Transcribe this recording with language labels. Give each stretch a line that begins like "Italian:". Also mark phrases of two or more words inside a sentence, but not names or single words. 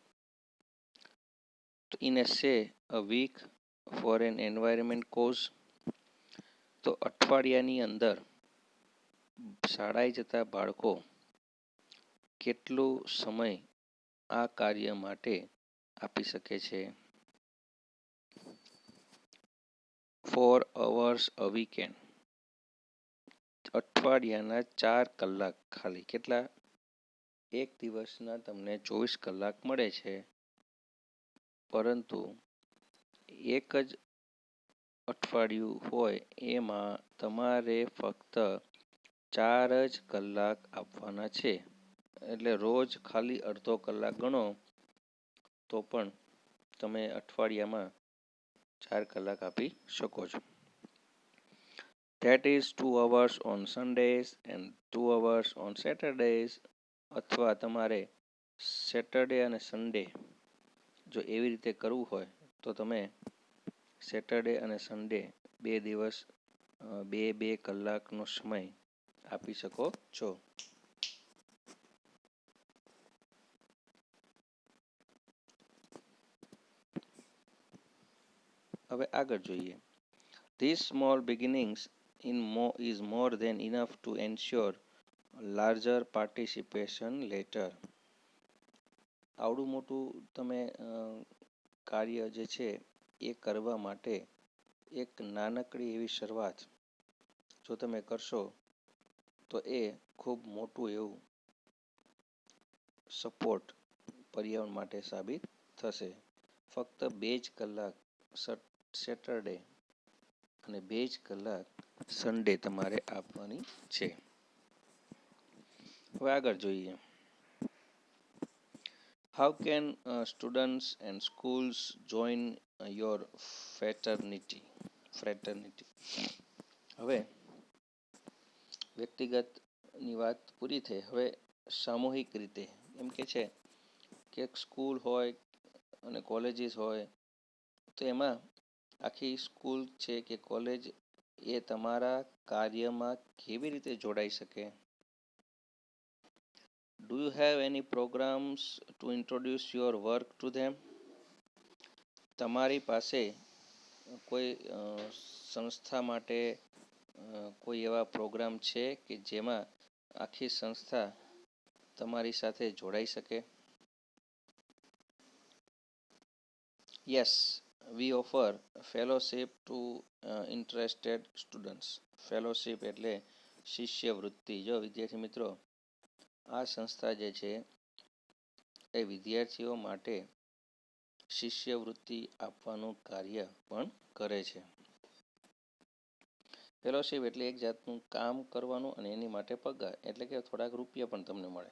Gujarati: તો
English: in a say a week for an environment cause,
Gujarati: તો અઠવાડિયાની અંદર શાળાએ જતા બાળકો કેટલો સમય આ કાર્ય માટે આપી શકે છે?
English: 4 hours a weekend.
Gujarati: અઠવાડિયાના 4 કલાક ખાલી. કેટલા? એક દિવસના તમને 24 કલાક મળે છે, પરંતુ એક જ અઠવાડિયું હોય એમાં તમારે ફક્ત 4 જ કલાક આપવાના છે. એટલે રોજ ખાલી અડધો કલાક ગણો તો પણ તમે અઠવાડિયામાં 4 કલાક આપી શકો છો.
English: That is 2 hours on Sundays and 2 hours on Saturdays.
Gujarati: અથવા તમારે સેટરડે અને સન્ડે જો એવી રીતે કરવું હોય તો તમે સેટરડે અને સન્ડે 2 દિવસ 2 કલાકનો સમય આપી શકો છો. હવે આગળ જોઈએ.
English: These small beginnings is more than enough to ensure larger participation later.
Gujarati: આવડું મોટું તમે કાર્ય જે છે એ કરવા માટે એક નાનકડી એવી શરૂઆત જો તમે કરશો તો એ ખૂબ મોટું એવું સપોર્ટ પર્યાવરણ માટે સાબિત થશે. ફક્ત 2 જ કલાક સેટરડે અને 2 જ કલાક સન્ડે તમારે આપવાની છે. હવે આગળ જોઈએ.
English: How can students and schools join your fraternity?
Gujarati: હવે વ્યક્તિગતની વાત પૂરી થઈ. હવે સામૂહિક રીતે એમ કે છે કે સ્કૂલ હોય અને કોલેજીસ હોય તો એમાં આખી સ્કૂલ છે કે કોલેજ એ તમારા કાર્યમાં કેવી રીતે જોડાઈ શકે?
English: Do you have any programs to introduce your work to them?
Gujarati: તમારી પાસે કોઈ સંસ્થા માટે કોઈ એવા પ્રોગ્રામ છે કે જેમાં આખી સંસ્થા તમારી સાથે જોડાઈ શકે?
English: Yes, we offer fellowship to interested students.
Gujarati: Fellowship એટલે શિષ્યવૃત્તિ. જો વિદ્યાર્થી મિત્રો, આ સંસ્થા જે છે એ વિદ્યાર્થીઓ માટે શિષ્યવૃત્તિ આપવાનું કાર્ય પણ કરે છે. ફેલોશિપ એટલે એક જાતનું કામ કરવાનું અને એની માટે પગાર, એટલે કે થોડાક રૂપિયા પણ તમને મળે.